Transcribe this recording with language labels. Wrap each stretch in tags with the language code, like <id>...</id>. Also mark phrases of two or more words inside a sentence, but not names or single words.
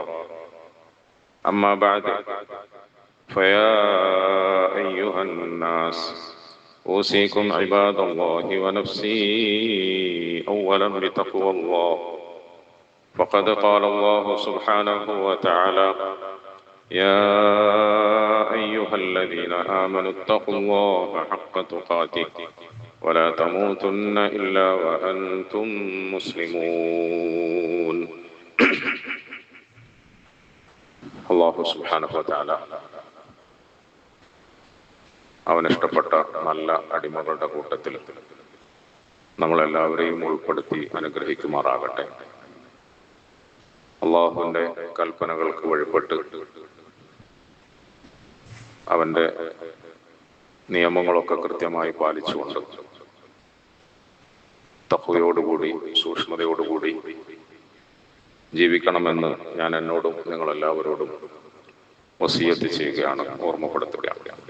<ar>أما بعد، فيا أيها الناس أوصيكم عباد الله ونفسي أولا بتقوى الله، فقد قال الله سبحانه وتعالى: يا أيها الذين آمنوا اتقوا الله حق تقاته ولا تموتن إلا وأنتم مسلمون.</ar> <ml>അല്ലാഹു</ml> <ar>سبحانه وتعالى</ar> <ml>അവനിഷ്ടപ്പെട്ട നല്ല അടിമകളുടെ കൂട്ടത്തിൽ നമ്മളെല്ലാവരെയും ഉൾപ്പെടുത്തി അനുഗ്രഹിക്കുമാറാകട്ടെ. അള്ളാഹുവിൻ്റെ കൽപ്പനകൾക്ക് വഴിപ്പെട്ട് അവൻ്റെ നിയമങ്ങളൊക്കെ കൃത്യമായി പാലിച്ചുകൊണ്ട് തഖ്വയോടുകൂടി സൂക്ഷ്മതയോടുകൂടി ജീവിക്കണമെന്ന് ഞാൻ എന്നോടും നിങ്ങളെല്ലാവരോടും വസിയത്ത് ചെയ്യുകയാണ്, ഓർമ്മപ്പെടുത്തുകയാണ്.</ml>